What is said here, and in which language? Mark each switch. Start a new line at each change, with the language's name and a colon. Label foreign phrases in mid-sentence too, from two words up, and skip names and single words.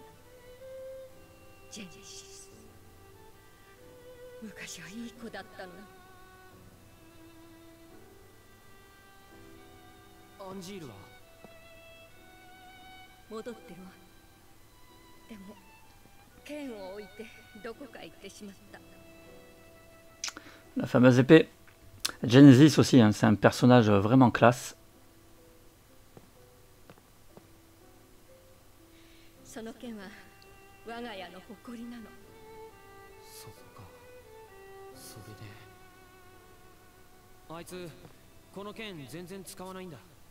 Japanese: ジェネシス。昔はいい子だったの。アンジールは戻ってるわ。でも剣を置いてどこか行ってしまった。
French: La fameuse épée. Genesis aussi, hein, c'est un personnage vraiment classe.
Japanese: その剣は我が家の誇りなの。そっか。それであいつこの剣全然使わないんだ。